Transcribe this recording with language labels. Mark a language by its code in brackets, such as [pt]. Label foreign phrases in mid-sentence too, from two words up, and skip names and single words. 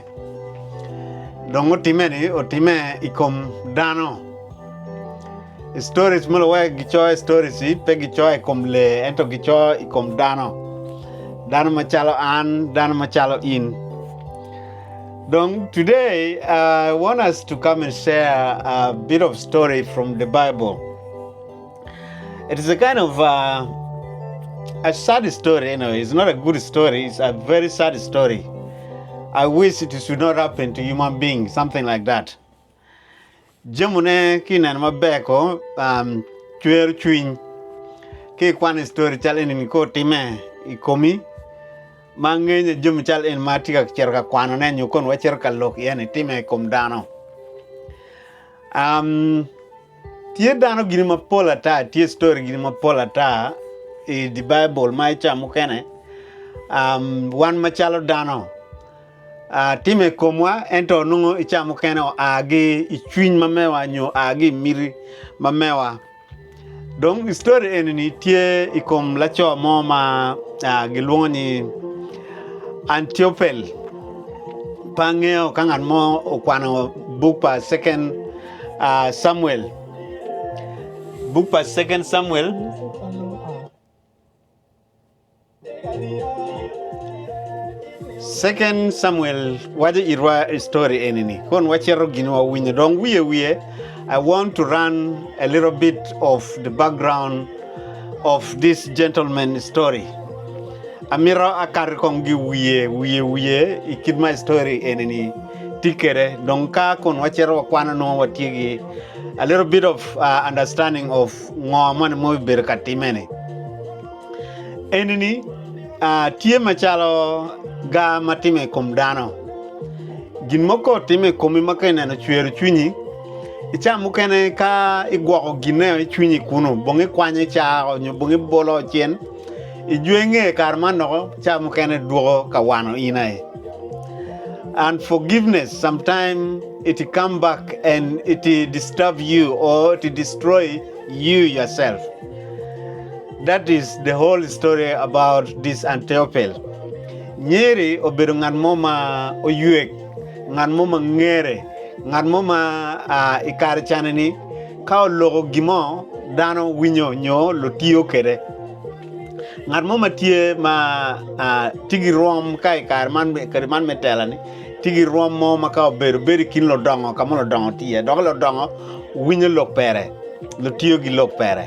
[ach] Dong otime ni otime ikom dano. Stories mulo wa gichoy stories pe gichoy ikom le ento gichoy ikom dano. Dano machalo an, dano machalo in. [en] Dong today I want us to come and share a bit of story from the Bible. It is a kind of a sad story, It's not a good story. It's a very sad story. I wish it should not happen to human beings, something like that. [ach] Jamune kinan mabeko chwer chwin ke kwan story chal en ko time ikomi mangenya jum chal en matika cherka kwana ne nyukon wa cherka lok yani time kom dano. Tie dano gini mapola ta, tie story gini mapola ta the Bible mai chamu kene wan machalo dano time komwa ento nungo ichamu kene agi ichwiny mamewa nyo agi miri mamewa. Dong story enini tie ikom lacho mo ma giluongo ni Ahithophel pangeo kangan mo okwano book pa second Samuel. Book pa second Samuel. Second Samuel, what is Uriah story enini? Kon wachero ginwa winyo dong wiye. [en] I want to run a little bit of the background of this gentleman's story. [ach] Amiro akar kongi wiye ikidma story enini tikere donka kon wachero kwana no watigi [en] a little bit of understanding of [ach] ngomane mo berkatimene. Enini tie machalo ga matime kom dano. Gin moko time komi makene no chwer chunyi. Icha mukene ka igwako gine chunyi kuno. Bonge kwanye cha nyo bonge bolo chien. Ijuenge karmano cha mukene duo kawano inae. [en] And forgiveness sometimes it come back and it disturb you or it destroy you yourself. That is the whole story about this Ahithophel. [ach] Nyeri obedo ngan moma oyuek, ngan moma ngere, ngan moma ikar chaneni ka logo gimo dano winyo nyo lotiyo kede. Ngan moma tie ma tigi rom ka ikar man metelani tigi rom moma ka obedo kin lo dongo kamo lo dongo tie dogo lo dongo winyo lok pere lotiyo gi lok pere.